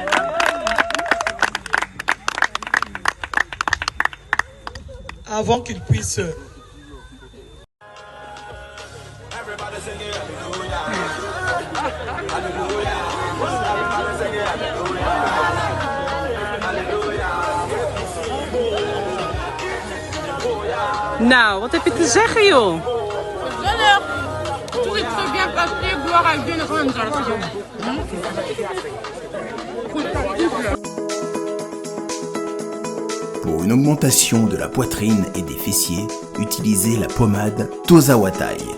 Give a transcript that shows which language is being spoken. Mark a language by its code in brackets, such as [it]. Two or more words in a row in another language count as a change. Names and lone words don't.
[fr] Avant qu'il puisse [nl] Nou, wat heb je te zeggen, joh? [fr] Tout est très bien passé, gloire à Dieu, Pour une augmentation de la poitrine et des fessiers, utilisez la pommade Tozawatai.